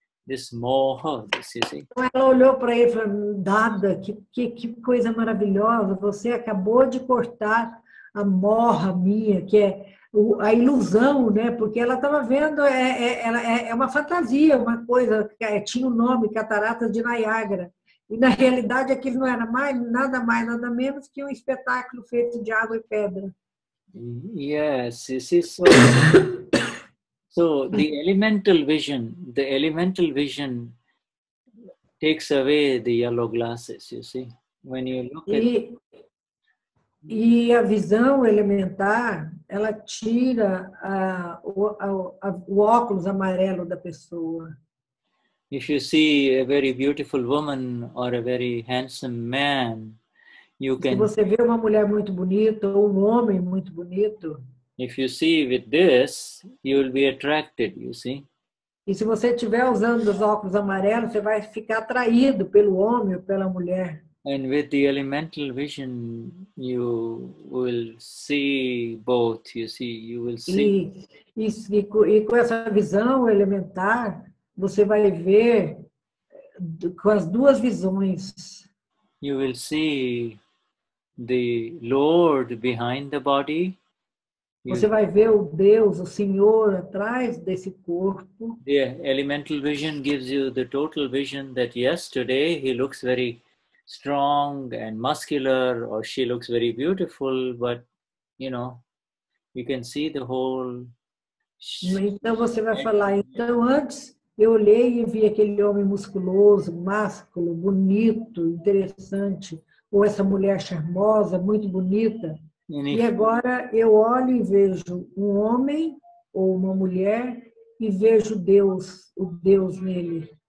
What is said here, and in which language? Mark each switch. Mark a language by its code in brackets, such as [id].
[en] this moha, this, you see. [pt] Então ela olhou para ele e falou, Dada, que coisa maravilhosa, você acabou de cortar a morra minha, que é a ilusão, né? Porque ela estava vendo, é uma fantasia, uma coisa, tinha o nome, Cataratas de Niágara. E, na realidade, aquilo não era nada mais, nada menos que um espetáculo feito de água e pedra. [en] Yes, you see, so the elemental vision takes away the yellow glasses, you see. When you look at... [pt] E a visão elementar, ela tira o óculos amarelo da pessoa. [en] If you see a very beautiful woman or a very handsome man, you can... [pt] Se você vê uma mulher muito bonita ou um homem muito bonito, [en] if you see with this, you will be attracted, you see. [pt] E se você estiver usando os óculos amarelos, você vai ficar atraído pelo homem ou pela mulher. [en] And with the elemental vision, you will see both. You see, you will see. [pt] E com essa visão elementar, você vai ver com as duas visões. [en] You will see the Lord behind the body. [pt] Você vai ver o Deus, o Senhor, atrás desse corpo. [en] The elemental vision gives you the total vision that yes, today he looks very strong and muscular, or she looks very beautiful, but you know, you can see the whole. [pt] Então você vai falar, então antes eu olhei e vi aquele homem musculoso, másculo, bonito, interessante, ou essa mulher charmosa, muito bonita. E agora eu olho e vejo um homem ou uma mulher e vejo Deus, o Deus nele.